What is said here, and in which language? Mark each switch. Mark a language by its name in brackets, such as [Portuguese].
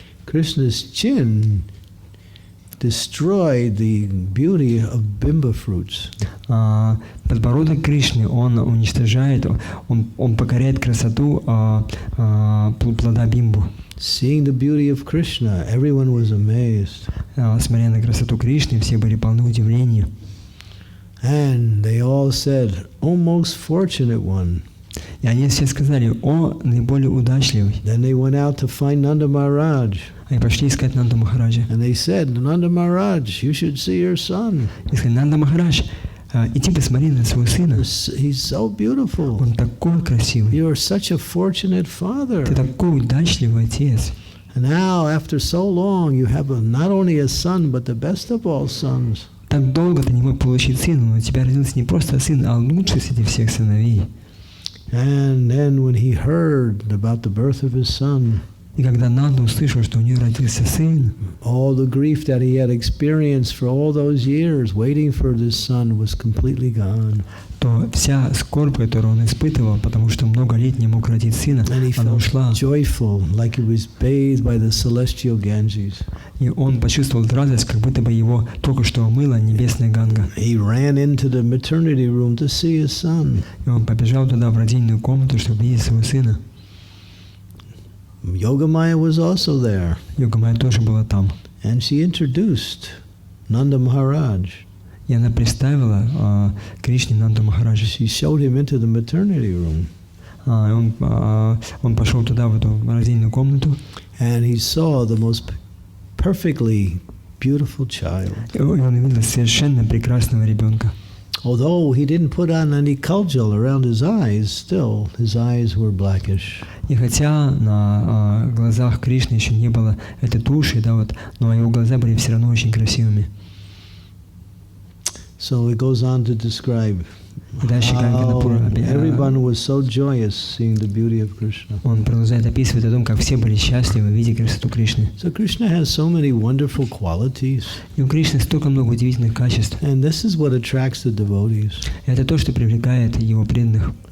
[English] Krishna's chin destroyed the beauty of bimba fruits. [Russian] Подбородок Кришны, он уничтожает, он покоряет красоту плода бимбу. [English] Seeing the beauty of Krishna, everyone was amazed. [Russian] Смотря на красоту Кришны, все были полны удивления. [English] And they all said, "O most fortunate one." [Russian] И они все сказали, о, наиболее удачливый. [English] Then they went out to find Nanda Maharaj. [Russian] Они пошли искать Нанду Махараджа. [English] And they said, Nanda Maharaj, you should see your son. [Russian] И сказали, Нанда Махарадж, иди посмотри на своего сына. [English] He's so beautiful. [Russian] Он такой красивый. [English] You are such a fortunate father. [Russian] Ты такой удачливый отец. [English] And now, after so long, you have not only a son, but the best of all sons. [Russian] Так долго ты не мог получить сына, но у тебя родился не просто сын, а лучший среди всех сыновей. [English] And then when he heard about the birth of his son, [Russian] И когда Нанда услышал, что у нее родился сын, [English] all the grief that he had experienced for all those years waiting for this son was completely gone. [Russian] то вся скорбь, которую он испытывал, потому что много лет не мог родить сына, [English] And he [Russian] она [English] felt [Russian] ушла. [English] joyful, like he was bathed by the celestial Ganges. [Russian] И он почувствовал радость, как будто бы его только что омыла небесная Ганга. [English] He ran into the maternity room to see his son. [Russian] И он побежал туда, в родильную комнату, чтобы видеть своего сына. [English] Yogamaya was also there, [Russian] Йогамайя тоже была там. [English] and she introduced Nanda Maharaj. [Russian] И она представила Кришне Нанду Махараджа. [English] She showed him into the maternity room, [Russian] Он пошел туда, в эту родильную комнату, [English] and he saw the most perfectly beautiful child. [Russian] и он увидел совершенно прекрасного ребенка. [English] Although he didn't put on any kajal around his eyes, still his eyes were blackish. [Russian] И хотя на глазах Кришны еще не было этой туши, да, вот, но его глаза были все равно очень красивыми. [English] So it goes on to describe [Russian] И дальше [English] how everyone was so joyous seeing the beauty of Krishna. [Russian] он продолжает описывать о том, как все были счастливы, видя красоту Кришны. [English] So Krishna has so many wonderful qualities, [Russian] И у Кришны столько много удивительных качеств. [English] and this is what attracts the devotees. [Russian] И это то, что привлекает его преданных.